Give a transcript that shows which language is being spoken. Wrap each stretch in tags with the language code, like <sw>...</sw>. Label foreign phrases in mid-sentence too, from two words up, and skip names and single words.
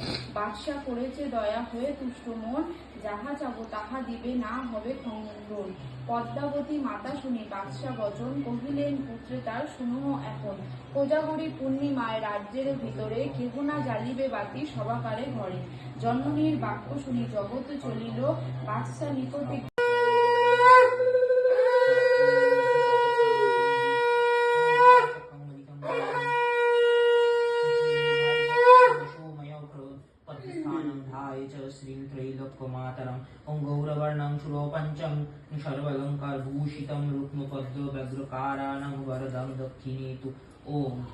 <bn>বাদশাহ করেছে দয়া হয়ে তুষ্ট মন, যাহা চাবো তাহা দিবে, না হবে খণ্ডন। পদ্মাবতী মাতা শুনি বাদশাহ বচন, কহিলেন পুত্রে তার শুনো এখন। কোজাগরী পূর্ণিমায় রাজ্যের ভিতরে, কেহ না জ্বালিবে বাতি সবাকারে ঘরে। জননীর বাক্য শুনি জগৎ চলিল, বাদশাহ নিকটে</bn> <sa>गौरवर्णं सुरोपञ्चं सर्वालङ्कारभूषितं रुक्मपद्मव्यग्रकाराणं वरदं दक्षिणे तु ओम।</sa>